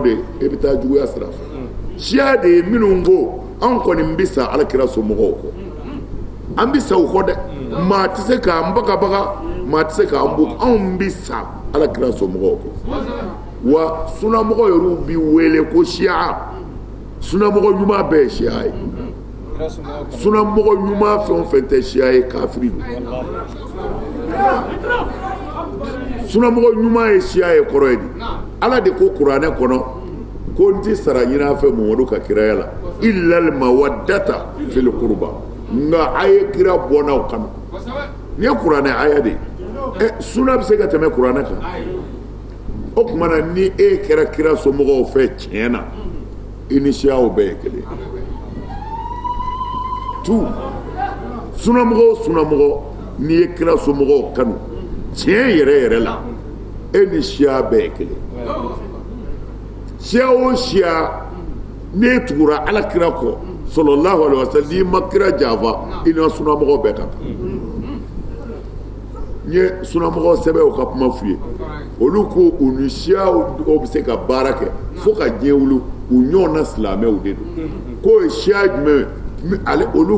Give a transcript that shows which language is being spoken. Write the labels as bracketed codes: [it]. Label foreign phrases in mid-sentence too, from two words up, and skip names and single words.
[bm] de e bɛ taa juguya sira fɛ siya de ye minnu ko anw kɔni bɛ sa alakira somɔgɔw kɔ an bɛ sa u kɔ dɛ maa tɛ se k'an bagabaga maa tɛ se k'an bon anw bɛ sa alakira somɔgɔw kɔ wa sunamɔgɔ yɛrɛw bɛ wele ko siya sunamɔgɔ ɲuman bɛɛ ye siya ye sunamɔgɔ ɲuman fɛn o fɛn tɛ siya ye kafiri don sunamɔgɔ ɲuman ye siya ye kɔrɔ ye di ala de ko kuranɛ kɔnɔ ko n ti sara ɲini a fɛ Mamadu ka kiraya la [ar] إلا المودة في القربى [bm] nka a ye kira bɔ n'aw kama nin ye kuranɛ aya de ye suna bɛ se ka tɛmɛ kuranɛ kan o tuma na ni e kɛra kira somɔgɔw fɛ tiɲɛ na i ni siyaw bɛɛ ye kelen tu sunamɔgɔ n'i ye kira somɔgɔw kanu tiɲɛ yɛrɛ la e ni siya bɛɛ ye kelen siya o siya n'e tugura ala kira kɔ [ar] صلى الله عليه وسلم [bm] n'i ma kira janfa i na sunamɔgɔ bɛɛ ka kan n ye sunamɔgɔ sɛbɛnw ka kuma f'u ye olu ko u ni siyaw bɛ se ka baara kɛ fo ka diɲɛ wuli u ɲɔgɔn na silamɛw de don k'o ye siya jumɛn ale olu